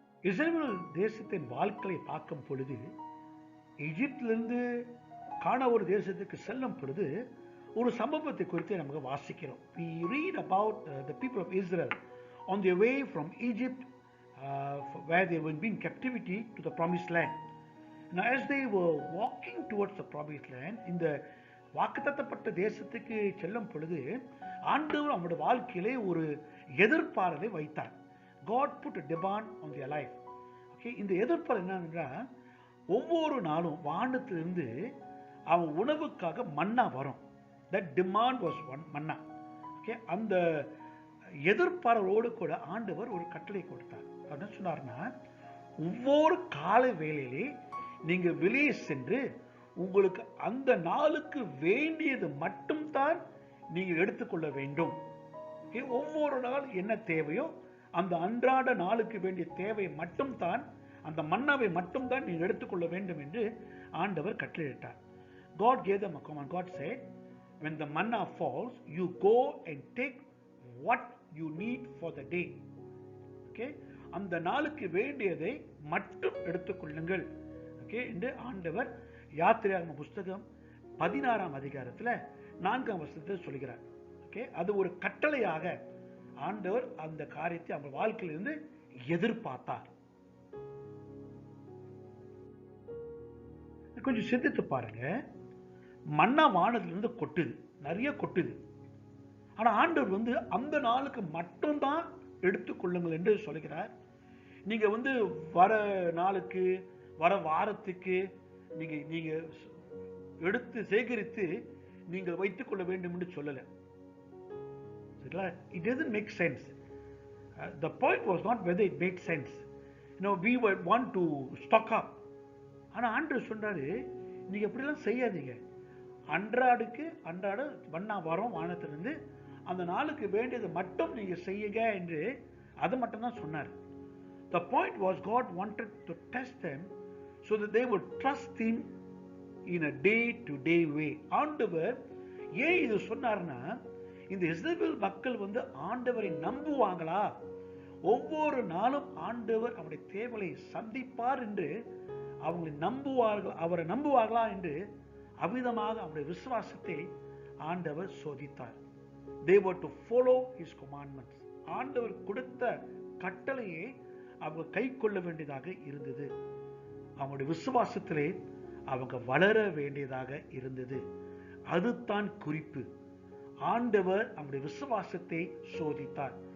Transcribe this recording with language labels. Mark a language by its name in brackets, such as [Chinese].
[Tamil] இஸ்ரவேல் தேசத்தின் வாழ்க்கையை பார்க்கும் பொழுது, எகிப்திலிருந்து கானான் தேசத்துக்கு செல்லும் பொழுது ஒரு சம்பவத்தை குறித்து நமக்கு வாசிக்கிறோம். [English] We read about the people of Israel on their way from Egypt, where they were in captivity, to the promised land. Now as they were walking towards the promised land, [Tamil] இந்த வாக்குத்தத்தப்பட்ட தேசத்துக்கு செல்லும் பொழுது ஆண்டவர் அவருடைய வாழ்க்கையிலே ஒரு எதிர்பார்ப்பை வைத்தார். [English] God put a demand on their life. [Tamil] Okay, இந்த எதிர்பார்ப்பு என்னன்னா, ஒவ்வொரு நாளும் வானத்திலிருந்து அவன் உணவுக்காக மன்னா வரும். [English] That demand was one manna. [Tamil] Okay, அந்த எதிர்பார்ப்போடு கூட ஆண்டவர் ஒரு கட்டளை கொடுத்தார். என்ன சொன்னார்னா, ஒவ்வொரு காலை வேளையிலே நீங்க வெளியே சென்று உங்களுக்கு அந்த நாளுக்கு வேண்டியது மட்டும்தான் நீங்க எடுத்துக்கொள்ள வேண்டும். ஒவ்வொரு நாள் என்ன தேவையோ அந்த அன்றாட நாளுக்கு வேண்டிய தேவை மட்டும்தான், அந்த மன்னாவை மட்டும்தான் நீங்க எடுத்துக்கொள்ள வேண்டும் என்று ஆண்டவர் கட்டளையிட்டார். [English] God gave them a command. God said, when the manna falls, you go and take what you need for the day. [Tamil] Okay, அந்த நாளுக்கு வேண்டியதை மட்டும் எடுத்துக்கொள்ளுங்கள். Okay, என்று ஆண்டவர் யாத்திரையாகம புஸ்தகம் 16ஆம் அதிகாரத்தில் 4ஆம் வசனத்தில் சொல்கிறார். Okay, அது ஒரு கட்டளையாக ஆண்டவர் அந்த காரியத்தை அவங்க வாழ்க்கையிலிருந்து எதிர்பார்த்தார். கொஞ்சம் சிந்தித்து பாருங்க, மன்னா வானத்திலிருந்து கொட்டுது, நிறைய கொட்டுது. ஆனால் ஆண்டவர் வந்து அந்த நாளுக்கு மட்டும்தான் எடுத்துக்கொள்ளுங்கள் என்று சொல்கிறார். நீங்கள் வர நாளுக்கு வர வாரத்துக்கு நீங்கள் எடுத்து சேகரித்து நீங்கள் வைத்துக் கொள்ள வேண்டும் என்று சொல்லலை. [English] It doesn't make sense. The point was not whether it made sense. We would want to stock up. [Tamil] ஆனால் ஆண்டவர் சொல்றாரு, நீங்க எப்படிலாம் செய்யாதீங்க. அன்றாட வண்ணா வரும் வானத்திலிருந்து அந்த நாளுக்கு வேண்டியது மட்டும் நீங்க செய்யுங்க என்று அதை மட்டும் தான் சொன்னார். [English] The point was God wanted to test them so that they would trust him in a day to day way. [Tamil] ஆண்டவர் ஏன் இது சொன்னார்னா, இந்த இஸ்ரவேல் மக்கள் ஆண்டவரை நம்புவாங்களா, ஒவ்வொரு நாளும் ஆண்டவர் அவருடைய தேவைகளை சந்திப்பார் என்று அவரை நம்புவார்களா என்று அவ்விதமாக அவருடைய விசுவாசத்தை ஆண்டவர் சோதித்தார். [English] They were to follow his commandments. [Tamil] ஆண்டவர் கொடுத்த கட்டளையை அவங்க கை கொள்ள வேண்டியதாக இருந்தது. அவங்களுடைய விசுவாசத்திலே அவங்க வளர வேண்டியதாக இருந்தது. அதுதான் குறிப்பு. ஆண்டவர் அவங்களுடைய விசுவாசத்தை சோதித்தார்.